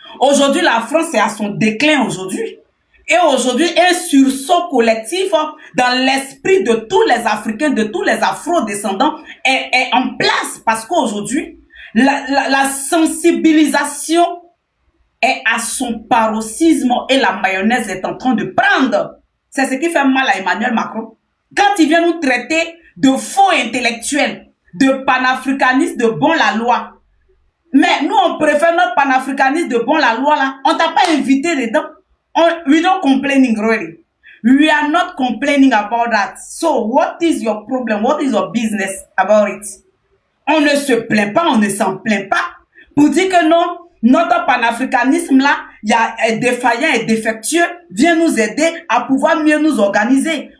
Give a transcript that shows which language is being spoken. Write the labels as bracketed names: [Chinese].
[French] Aujourd'hui, la France est à son déclin aujourd'hui. Et aujourd'hui, un sursaut collectif dans l'esprit de tous les Africains, de tous les Afro-descendants est en place parce qu'aujourd'hui, la sensibilisation est à son paroxysme et la mayonnaise est en train de prendre. C'est ce qui fait mal à Emmanuel Macron. Quand il vient nous traiter de faux intellectuels, de panafricanistes de bon la loi. Mais nous, on préfère notre panafricaniste de bon la loi là. On t'a pas invité dedans. [English] We don't complaining really. We are not complaining about that. So, what is your problem? What is your business about it? [French] On ne se plaint pas, on ne s'en plaint pas. Pour dire que non, notre panafricanisme là, il y a défaillant et défectueux, vient nous aider à pouvoir mieux nous organiser.